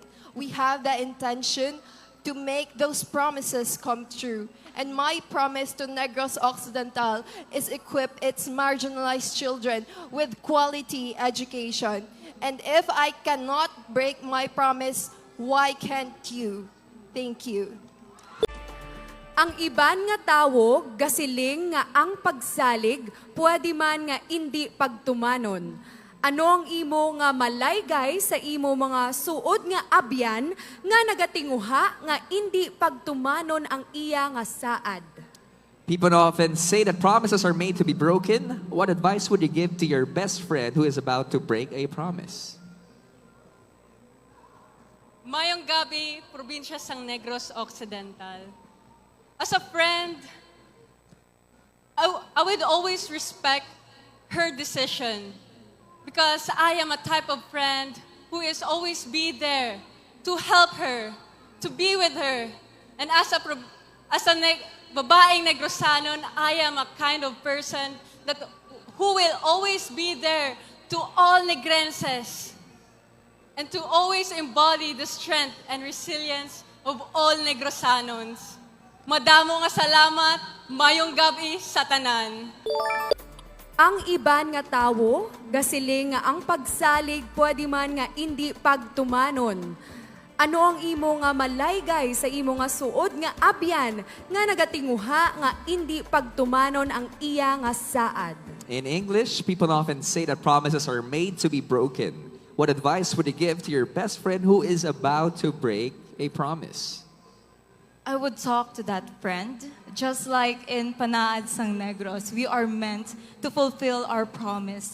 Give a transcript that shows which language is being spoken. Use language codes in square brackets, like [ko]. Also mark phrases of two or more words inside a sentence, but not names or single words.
[en] We have the intention to make those promises come true. And my promise to Negros Occidental is equip its marginalized children with quality education. And if I cannot break my promise, why can't you? Thank you. [hil] Ang iban nga tawo, gasiling nga ang pagsalig, pwede man nga hindi pagtumanon. Ano ang imo nga malaygay sa imo mga suod nga abyan nga nagatinguha nga hindi pagtumanon ang iya nga saad? [en] People often say that promises are made to be broken. What advice would you give to your best friend who is about to break a promise? [hil] Mayong gabi, probinsya sang Negros Occidental. [en] As a friend, I would always respect her decision because I am a type of friend who is always be there to help her, to be with her. And as a babaeng Negrosanon, I am a kind of person who will always be there to all Negrenses and to always embody the strength and resilience of all Negrosanons. [hil] Madamo nga salamat, mayong gabi sa tanan. Ang iban nga tawo, gasiling nga ang pagsalig pwede man nga hindi pagtumanon. Ano ang imo nga malaygay sa imo nga suod nga abyan nga nagatinguha nga hindi pagtumanon ang iya nga saad? [en] In English, people often say that promises are made to be broken. What advice would you give to your best friend who is about to break a promise? I would talk to that friend. Just like in Panaad Sang Negros, we are meant to fulfill our promise.